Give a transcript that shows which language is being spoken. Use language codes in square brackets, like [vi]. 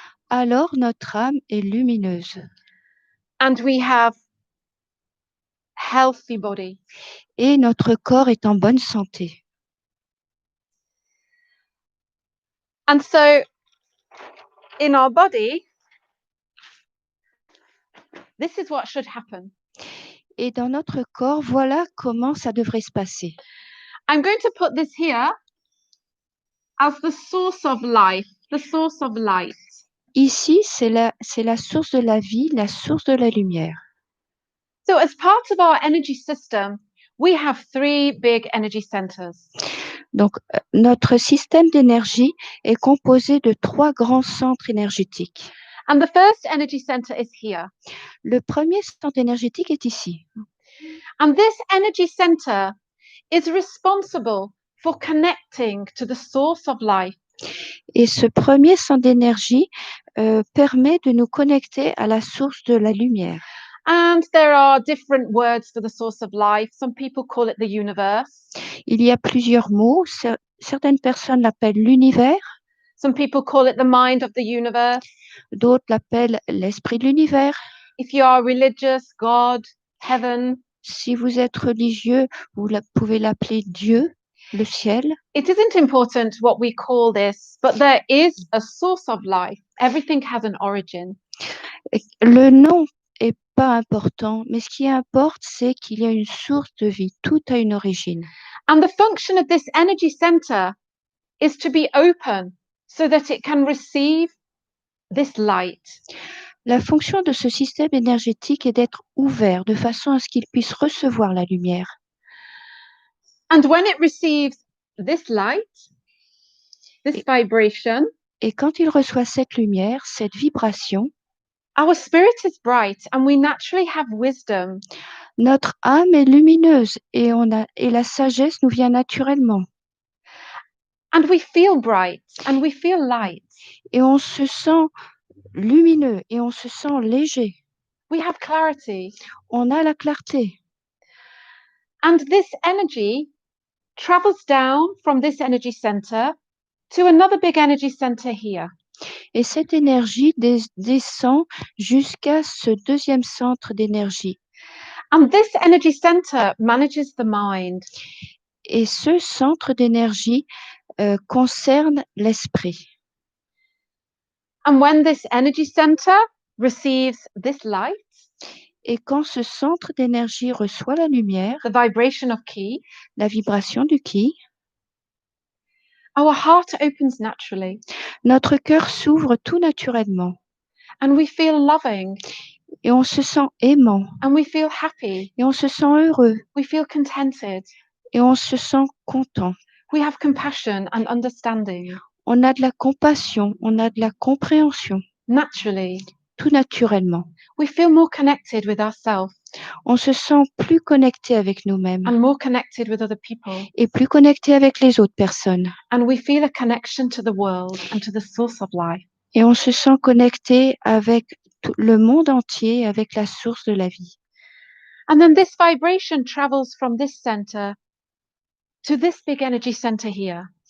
[fr] Alors notre âme est lumineuse. [en] And we have healthy body. [fr] Et notre corps est en bonne santé. [en] And so in our body, this is what should happen. [fr] Et dans notre corps, voilà comment ça devrait se passer. [en] I'm going to put this here as the source of life, the source of light. [fr] Ici, c'est la source de la vie, la source de la lumière. [en] So as part of our energy system, we have three big energy centers. [fr] Donc, notre système d'énergie est composé de 3 grands centres énergétiques. [en] And the first energy center is here. [fr] Le premier centre énergétique est ici. [en] And this energy center is responsible for connecting to the source of life. [fr] Et ce premier centre d'énergie permet de nous connecter à la source de la lumière. [en] And there are different words for the source of life. Some people call it the universe. [fr] Il y a plusieurs mots. Certaines personnes l'appellent l'univers, [en] Some people call it the mind of the universe. [fr] d'autres l'appellent l'esprit de l'univers. [en] If you are religious, God, heaven. [fr] Si vous êtes religieux, vous pouvez l'appeler Dieu, le ciel. [en] It isn't important what we call this, but there is a source of life. Everything has an origin. [fr] Le nom est pas important, mais ce qui importe, c'est qu'il y a une source de vie. Tout a une origine. [en] And the function of this energy center is to be open so that it can receive this light. [fr] La fonction de ce système énergétique est d'être ouvert de façon à ce qu'il puisse recevoir la lumière. [en] And when it receives this light, this vibration, [fr] Et quand il reçoit cette lumière, cette vibration, [en] our spirit is bright and we naturally have wisdom. [fr] notre âme est lumineuse et la sagesse nous vient naturellement. [en] And we feel bright and we feel light. [fr] Et on se sent lumineux et on se sent léger. [en] We have clarity. [fr] On a la clarté. [en] And this energy travels down from this energy center to another big energy center here. [fr] Et cette énergie descend jusqu'à ce deuxième centre d'énergie. [en] And this energy center manages the mind. [fr] Et ce centre d'énergie concerne l'esprit. [en] And when this energy center receives this light, [fr] et quand ce centre d'énergie reçoit la lumière, [en] the vibration of Qui, [fr] la vibration du Qui, [en] our heart opens naturally. [fr] Notre cœur s'ouvre tout naturellement. [en] And we feel loving. [fr] Et on se sent aimant. [en] And we feel happy. [fr] Et on se sent heureux. [en] We feel contented. [fr] Et on se sent content. [en] We have compassion and understanding. [fr] On a de la compassion, on a de la compréhension. [en] Naturally. [fr] Tout naturellement. [en] We feel more connected with ourselves. [fr] On se sent plus connecté avec nous-mêmes. [en] And more connected with other people. [fr] Et plus connecté avec les autres personnes. [en] And we feel a connection to the world and to the source of life. [fr] Et on se sent connecté avec le monde entier, avec la source de la vie. [en] And then this vibration travels from this center to this big energy center here.